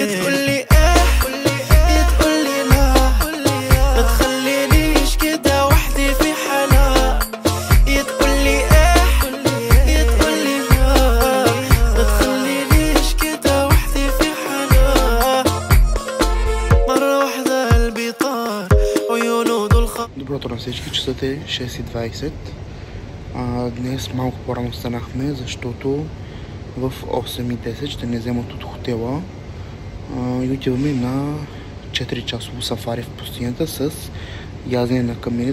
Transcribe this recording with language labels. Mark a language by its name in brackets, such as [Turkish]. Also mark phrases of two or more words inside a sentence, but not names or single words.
[Arabic] تقولي ايه تقولي لا ما تخلينيش كده وحدي في حالها. تقولي ايه تقولي لا ما تخلينيش كده وحدي في حالها. مرة واحدة قلبي طار عيونه دول [Bulgarian] Добро утро на всички, часът е 6:20. Днес малко по-рано станахме, защото в 8:10 ще ни вземат от хотела и отиваме на 4-часово сафари в пустинята с язене на камили.